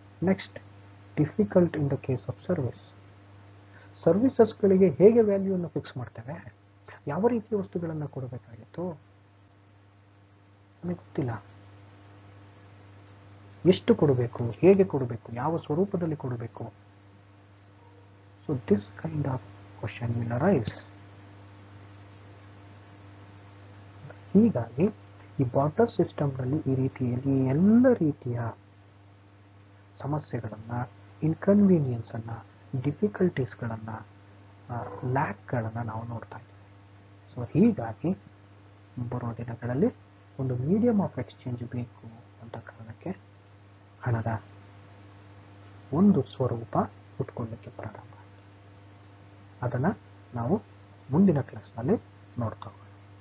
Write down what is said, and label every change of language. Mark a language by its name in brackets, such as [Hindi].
[English] next, difficult in the case of ಸರ್ವಿಸಸ್ಗಳಿಗೆ [Kannada] ಹೇಗೆ ವ್ಯಾಲ್ಯೂವನ್ನು fix ಮಾಡ್ತೇವೆ? ಯಾವ ರೀತಿಯ ವಸ್ತುಗಳನ್ನು ಕೊಡಬೇಕಾಗಿತ್ತು ನಮಗೆ ಗೊತ್ತಿಲ್ಲ. ಎಷ್ಟು ಕೊಡಬೇಕು, ಹೇಗೆ ಕೊಡಬೇಕು, ಯಾವ ಸ್ವರೂಪದಲ್ಲಿ ಕೊಡಬೇಕು, [English] So this kind of question will arise. [Kannada] ಹೀಗಾಗಿ ಈ ಬಾರ್ಟರ್ ಸಿಸ್ಟಮ್ನಲ್ಲಿ ಈ ರೀತಿಯಲ್ಲಿ ಎಲ್ಲ ರೀತಿಯ ಸಮಸ್ಯೆಗಳನ್ನು, ಇನ್ಕನ್ವೀನಿಯನ್ಸನ್ನು, ಡಿಫಿಕಲ್ಟೀಸ್ಗಳನ್ನು, ಲ್ಯಾಕ್ಗಳನ್ನು ನಾವು ನೋಡ್ತಾ ಇದ್ದೀವಿ. ಸೊ ಹೀಗಾಗಿ ಬರೋ ದಿನಗಳಲ್ಲಿ ಒಂದು ಮೀಡಿಯಮ್ ಆಫ್ ಎಕ್ಸ್ಚೇಂಜ್ ಬೇಕು ಅಂತ ಕಾರಣಕ್ಕೆ ಹಣದ ಒಂದು ಸ್ವರೂಪ ಹುಟ್ಕೊಳ್ಳಿಕ್ಕೆ ಪ್ರಾರಂಭ ಆಯಿತು. ಅದನ್ನು ನಾವು ಮುಂದಿನ ಕ್ಲಾಸ್ನಲ್ಲಿ ನೋಡ್ತಾ ಹೋಗೋಣ.